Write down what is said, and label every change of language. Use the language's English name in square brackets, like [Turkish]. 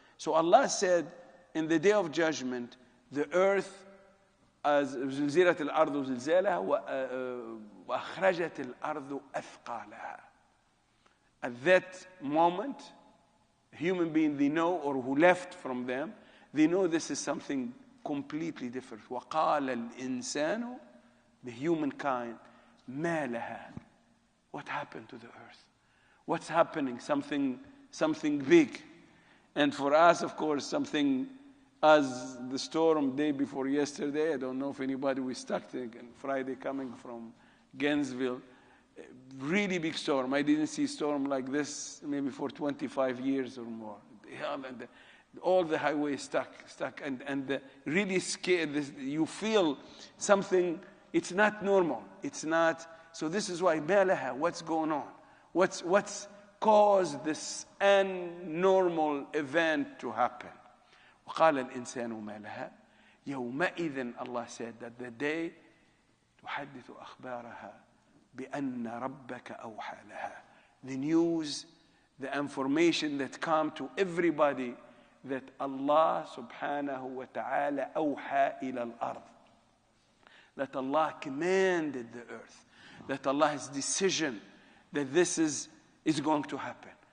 [English] So Allah said, in the day of judgment, the earth, as [Arabic] زلزلت الأرض زلزالها وأخرجت الأرض أثقالها. [English] At that moment, human beings, they know, or who left from them, they know this is something completely different. [Arabic] وقال الإنسان, [English] the humankind, [Arabic] ما لها. [English] What happened to the earth? What's happening? Something big. And for us, of course, something as the storm day before yesterday. I don't know if anybody was stuck there, Friday coming from Gainesville. Really big storm. I didn't see a storm like this maybe for 25 years or more. And all the highways stuck, and really scared. You feel something, it's not normal. It's not. So this is why, malaha, what's going on? What's caused this abnormal event to happen? [Arabic] وقال الإنسان ما لها يومئذ, [English] Allah said that the day [Arabic] تحدث أخبارها بأن ربك أوحى لها. [English] The news, the information that come to everybody that Allah subhanahu wa ta'ala [Arabic] أوحى إلى الأرض. [English] That Allah commanded the earth. That Allah's decision that this is going to happen.